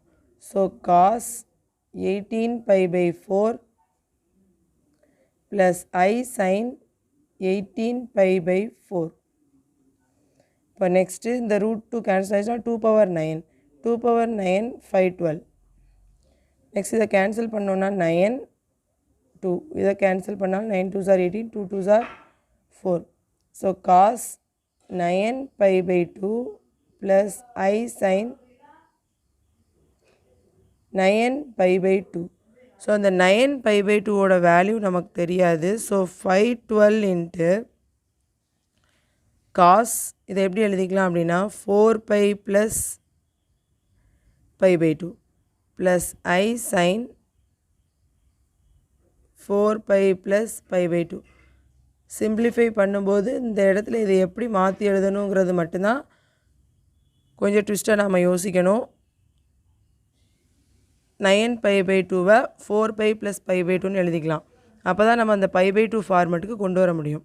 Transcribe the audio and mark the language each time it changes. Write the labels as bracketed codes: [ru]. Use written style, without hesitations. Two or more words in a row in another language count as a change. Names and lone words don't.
[en] so cos 18 pi by 4 plus i sine 18 pi by 4. [ta] இப்போ நெக்ஸ்ட்டு இந்த ரூட் 2 கேன்சல் ஆகிடுச்சுன்னா 2 பவர் 9, 2 பவர் 9 512. நெக்ஸ்ட் இதை கேன்சல் பண்ணோன்னா 9 2, இதை கேன்சல் பண்ணால் 9 [en] 2s are 18, 2 2s are 4. so cos 9 pi by 2 plus i sine 9 pi/2. [ta] ஸோ அந்த 9 pi/2 ஓட வேல்யூ நமக்கு தெரியாது. ஸோ 512 [en] into cos [ta] இதை எப்படி எழுதிக்கலாம் அப்படின்னா 4 pi + pi/2 [en] plus I sin [ta] 4 pi + pi/2. சிம்பிளிஃபை பண்ணும்போது இந்த இடத்துல இதை எப்படி மாற்றி எழுதணுங்கிறது மட்டும்தான் கொஞ்சம் ட்விஸ்ட்டாக நாம் யோசிக்கணும். 9 pi/2 4 pi + pi/2ன்னு எழுதிக்கலாம். அப்போ தான் நம்ம அந்த pi/2 ஃபார்மெட்டுக்கு கொண்டு வர முடியும்.